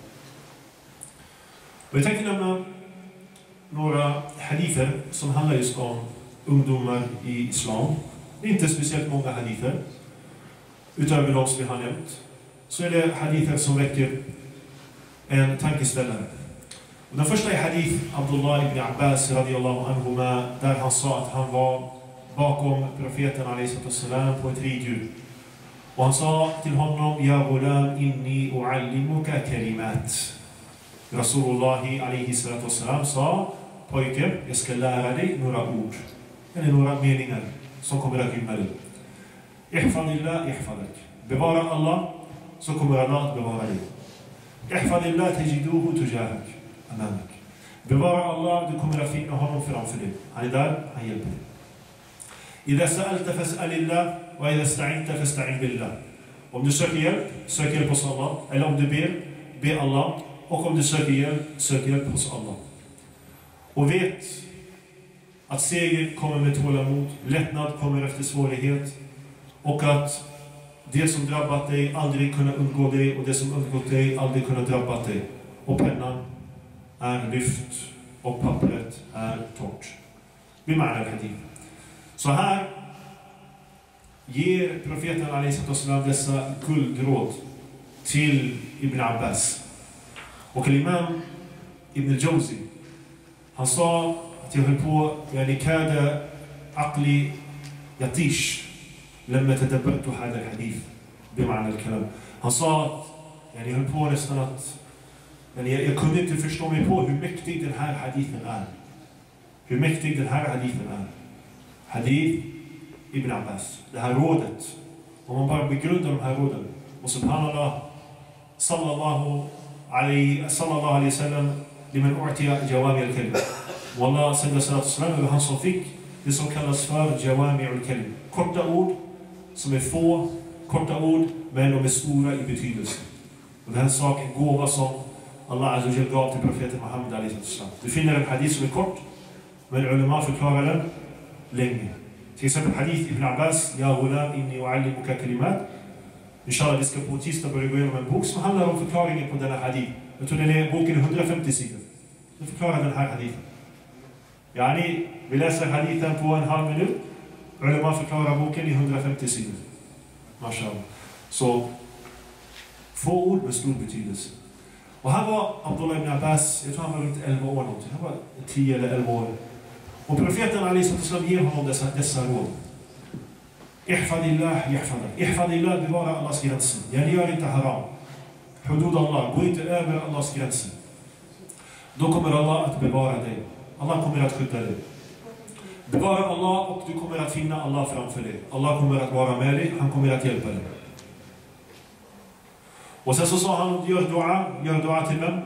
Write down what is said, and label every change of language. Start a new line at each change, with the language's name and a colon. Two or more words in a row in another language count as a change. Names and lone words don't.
Swedish: Och jag tänkte nämna några hadither som handlar just om ungdomar i islam. Det är inte speciellt många hadither. Utöver de som vi har nämnt. Så är det hadither som väcker en tankeställare. Och den första är hadith Abdullah ibn Abbas
Arabic: رضي الله عنهما,
Swedish: där han sa att han var bakom profeten a.s. på ett riddjur. Och han sa till honom:
Arabic: يا غلام إني أعلمك كلمات.
Swedish: Rasulullahi a.s. sa: Pojke, jag ska lära dig några ord. Eller några meningar. som kommer att gynna dig.
Arabic: احفظ الله، يحفظك.
Swedish: Bevara Allah, så kommer Allah att bevara dig.
Arabic: احفظ الله تجده تجاهك. Amamak.
Swedish: Bevara Allah, du kommer att finna honom framför dig. Han är där, han hjälper dig.
Arabic: إذا سألت فاسأل الله، وإذا استعنت فاستعن بالله.
Swedish: Om du söker hjälp hos Allah. Eller om du be Allah. Och om du söker hjälp hos Allah. Och vet att seger kommer med tålamod, lättnad kommer efter svårighet, och att det som drabbat dig aldrig kunna undgå dig, och det som undgått dig aldrig kunna drabbat dig. Och pennan är lyft och pappret är torrt.
Arabic: بمعنى الحديث.
Swedish: Så här ger profeten a.s. dessa guldråd till Ibn Abbas. Och imam Ibn al-Jawzi, han sa att jag höll på
Arabic: يعني كاد عقلي يطيش لما تدبرت هذا الحديث بمعنى الكلام.
Swedish: Han sa att jag höll på nästan att jag kunde inte förstå mig på hur mäktig den här hadithen är. Hur mäktig den här hadithen är. Hadith Ibn Abbas. Det här rådet. Om man bara begrundar de här råden.
Arabic: Och سبحان الله صلى الله عليه وسلم لمن أوتي جوامع الكلم.
Swedish: Wallah sända
Arabic: الصلاة السلام
Swedish: över han som fick det som kallas för
Arabic: جوامع الكلم.
Swedish: Korta ord som är få, korta ord men de är stora i betydelse. Och det här är en sak, en gåva som Allah
Arabic: عز وجل
Swedish: gav till profeten Muhammed
Arabic: عليه السلام.
Swedish: Du finner en hadith som är kort, men ulama förklarar den länge. Till exempel hadith Ibn Abbas,
Arabic: يا غلام إني أعلمك كلمات.
Swedish: Inshallah, vi ska på tisdag börja gå igenom en bok som handlar om förklaringen på denna hadith. Jag tror den är boken 150 sidor. Den förklarar den här hadithen. Yani, vi läser hadithen på en halv minut. Ulama förklarar boken i 150 sidor. Mashallah. Så, få ord med stor betydelse. Och här var Abdullah ibn Abbas, jag tror han var runt 11 år någonting. Han var 10 eller 11 år. Och profeten a.s. ger honom dessa råd.
Arabic: احفظ الله، يحفظك.
Swedish: Ihfadillah, bevara Allahs gränser. Yani gör inte haram.
Arabic: حدود الله,
Swedish: gå inte över Allahs gränser. Då kommer Allah att bevara dig. Allah kommer att skydda dig. Bevara Allah och du kommer att finna Allah framför dig. Allah kommer att vara med dig, han kommer att hjälpa dig. Och sen så sa han, gör dua till vem?